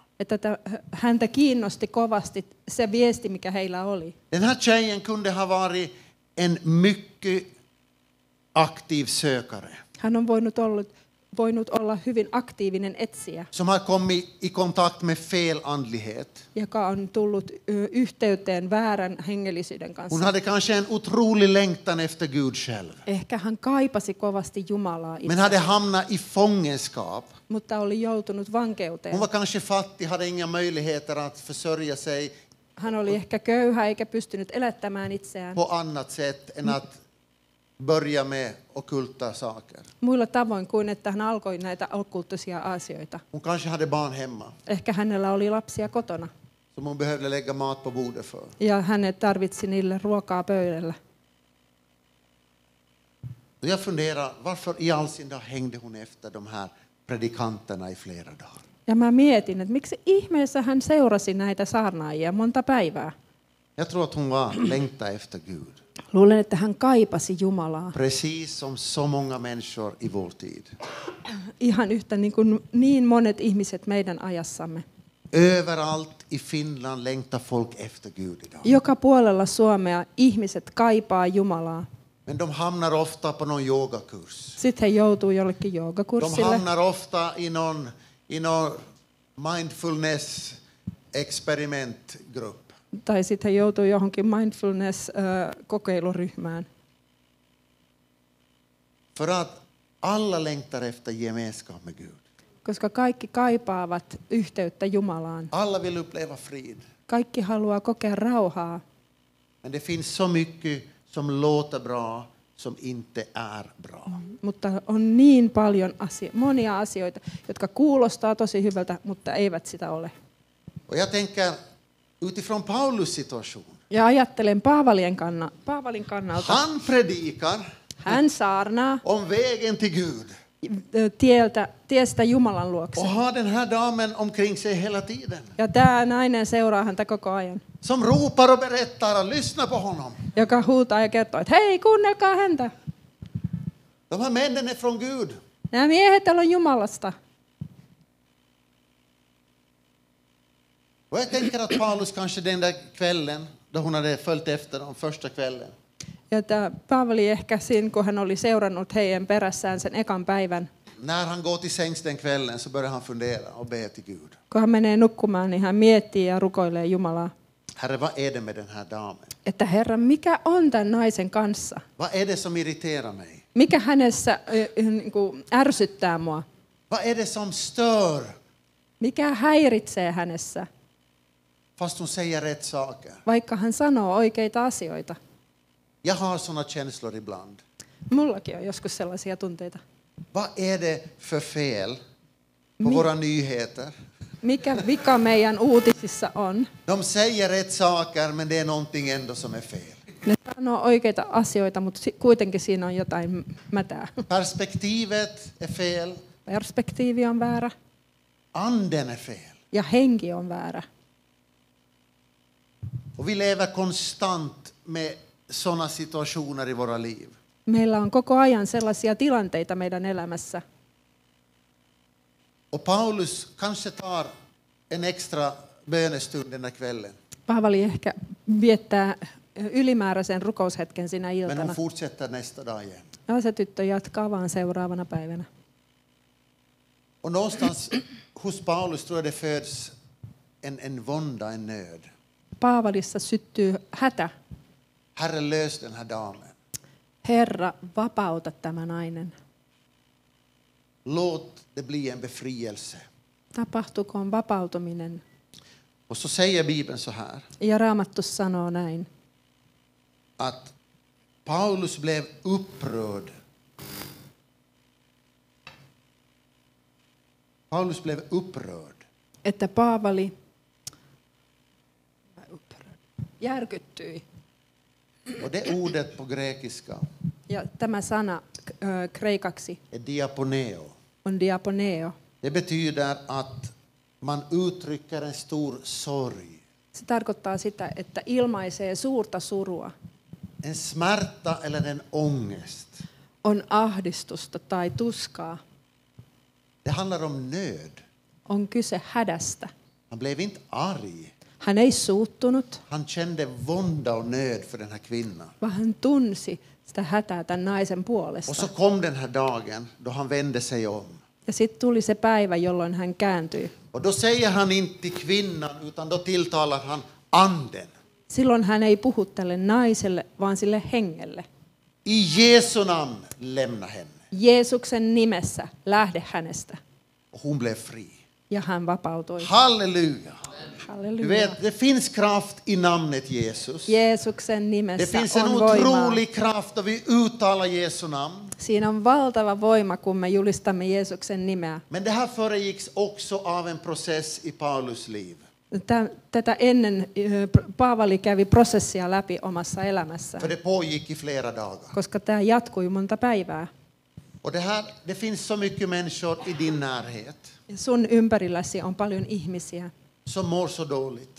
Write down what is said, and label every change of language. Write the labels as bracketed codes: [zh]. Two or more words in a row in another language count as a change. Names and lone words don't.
[fi] että häntä kiinnosti kovasti se viesti, mikä heillä oli. [sv] Den här tjejen kunde ha varit en mycket aktiv sökare. [fi] Hän on voinut olla hyvin aktiivinen etsijä, [sv] Som har kommit i kontakt med fel andlighet. [fi] joka on tullut yhteyteen väärän hengellisyyden [sv] Hon [fi] kanssa. [sv] hade kanske en otrolig längtan efter Gud själv. [fi] Ehkä hän kaipasi kovasti Jumalaa [sv] Men hade [fi] itse, [sv] hamnat i fångenskap. [fi] mutta oli joutunut vankeuteen. [sv] Hon var kanske fattig, hade inga möjligheter att försörja sig [fi] Hän oli ehkä köyhä eikä pystynyt elättämään itseään [sv] på annat sätt än att börja med ockulta saker. [fi] muilla tavoin kuin, että hän alkoi näitä okkulttisia asioita. [sv] Hon kanske hade barn hemma [fi] Ehkä hänellä oli lapsia kotona [sv] som hon behövde lägga mat på bordet för. [fi] ja hänet tarvitsi niille ruokaa pöydällä. [sv] Och jag funderar, varför i all sin dag hängde hon efter de här predikanterna i flera dagar? [fi] Ja mä mietin, että miksi ihmeessä hän seurasi näitä saarnaajia monta päivää. [sv] Jag tror att hon var längta efter Gud. [fi] Luulen, että hän kaipasi Jumalaa. [sv] Precis som så många människor i vår tid. [fi] Ihan yhtä niin monet ihmiset meidän ajassamme. [sv] Överallt i Finland längtar folk efter Gud idag. [fi] Joka puolella Suomea ihmiset kaipaa Jumalaa. [sv] Men de hamnar ofta på någon yogakurs. [fi] Sitten he joutuu jollekin [sv] De [fi] joogakurssille [sv] hamnar ofta i någon mindfulness experimentgrupp. [fi] tai sitten he joutuu johonkin mindfulness-kokeiluryhmään. [sv] För att alla längtar efter gemenskap med Gud. [fi] Koska kaikki kaipaavat yhteyttä Jumalaan. [sv] Alla vill uppleva frid. [fi] Kaikki haluaa kokea rauhaa. [sv] Men det finns så mycket som låter bra som inte är bra. [fi] Mutta on niin paljon monia asioita, jotka kuulostaa tosi hyvältä, mutta eivät sitä ole. [sv] Och jag tänker utifrån Paulus situation. [fi] Ja ajattelen Paavalin kannalta. [sv] Han predikar [fi] Hän saarnaa [sv] om vägen till Gud. [fi] Tiestä Jumalan luokse. [sv] Och har den här damen omkring sig hela tiden. [fi] Ja tämä nainen seuraa häntä koko ajan. [sv] Som ropar och berättar, lyssna på honom. [fi] Joka huutaa ja kertoo, että hei, kuunnelkaa häntä. [sv] De här männen är från Gud. [fi] Nämä miehet on Jumalasta. [sv] Och jag tänker att Paulus kanske den där kvällen, då hon hade följt efter dem första kvällen. [fi] Ja tämä Paavali ehkä siinä, kun hän oli seurannut heidän perässään sen ekan päivän. [sv] När han går till sängs den kvällen så börjar han fundera och be till Gud. [fi] Kun hän menee nukkumaan, niin hän miettii ja rukoilee Jumalaa. [sv] Herre, vad är det med den här damen? [fi] Että Herra, mikä on tämän naisen kanssa? [sv] Vad är det som irriterar mig? [fi] Mikä hänessä ärsyttää mua? [sv] Vad är det som stör? [fi] Mikä häiritsee hänessä? [sv] Fast hon säger rätt saker. [fi] Vaikka hän sanoo oikeita asioita. [sv] Jag har såna känslor ibland. [fi] Mullakin on joskus sellaisia tunteita. [sv] Vad är det för fel på våra nyheter? [fi] Mikä vika meidän uutisissa on? [sv] De säger rätt saker, men det är någonting ändå som är fel. [fi] Ne sanoo oikeita asioita, mutta kuitenkin siinä on jotain mätää. [sv] Perspektivet är fel. [fi] Perspektiivi on väärä [sv] Anden är fel. [fi] ja henki on väärä. [sv] Och vi lever konstant med såna situationer i våra liv. [fi] Meillä on koko ajan sellaisia tilanteita meidän elämässä. [sv] Och Paulus kanske tar en extra bönestund den här kvällen. [fi] Paavali ehkä viettää ylimääräisen rukoushetken sinä [sv] Men [fi] iltana. [sv] hon fortsätter nästa dag igen. [fi] Ja se tyttö jatkaa vaan seuraavana päivänä. [sv] Och någonstans hos Paulus tror jag det föds en vånda, en nöd. [fi] Paavalissa syttyy hätä. [sv] Herre, lös den här damen. [fi] Herra, vapauta tämä nainen. [sv] Låt det bli en befrielse. [fi] Tapahtukoon vapautuminen. [sv] Och så säger Bibeln så här. [fi] Ja Raamattu sanoo näin. [sv] Att Paulus blev upprörd. Paulus blev upprörd. [fi] Että Paavali järkyttyi. [sv] Och det ordet på grekiska [fi] Ja tämä sana kreikaksi [sv] är diaponeo. [fi] on diaponeo. [sv] Det betyder att man uttrycker en stor sorg. [fi] Se tarkoittaa sitä, että ilmaisee suurta surua. [sv] En smärta eller en ångest. [fi] On ahdistusta tai tuskaa. [sv] Det handlar om nöd. [fi] On kyse hädästä. [sv] Han blev inte arg. [fi] Hän ei suuttunut, [sv] Han kände vånda och nöd för den här kvinnan. [fi] vaan hän tunsi sitä hätää tämän naisen [sv] Och [fi] puolesta. [sv] så kom den här dagen då han vände sig om. [fi] Ja sitten tuli se päivä, jolloin hän kääntyi. [sv] Och då säger han inte till kvinnan utan då tilltalar han anden. [fi] Silloin hän ei puhu tälle naiselle, vaan sille hengelle. [sv] I Jesu namn lämna henne. [fi] Jeesuksen nimessä lähde hänestä. [sv] Och hon blev fri. [fi] Ja hän vapautui. [sv] Halleluja. Du [fi] Halleluja. [sv] vet, det finns kraft i namnet Jesus. [fi] Jeesuksen [sv] Det [fi] nimessä [sv] finns en [fi] on voimaa. [sv] otrolig kraft då vi uttalar Jesu namn. [fi] Siinä on valtava voima, kun me julistamme Jeesuksen nimeä. [sv] Men det här föregicks också av en process i Paulus liv. [fi] Tätä ennen Paavali kävi prosessia läpi omassa elämässään, [sv] För det pågick i flera dagar. [fi] koska tämä jatkui monta päivää. [sv] Och det finns så mycket människor i din närhet [fi] Ja sun ympärilläsi on paljon ihmisiä, [sv] som mår så dåligt.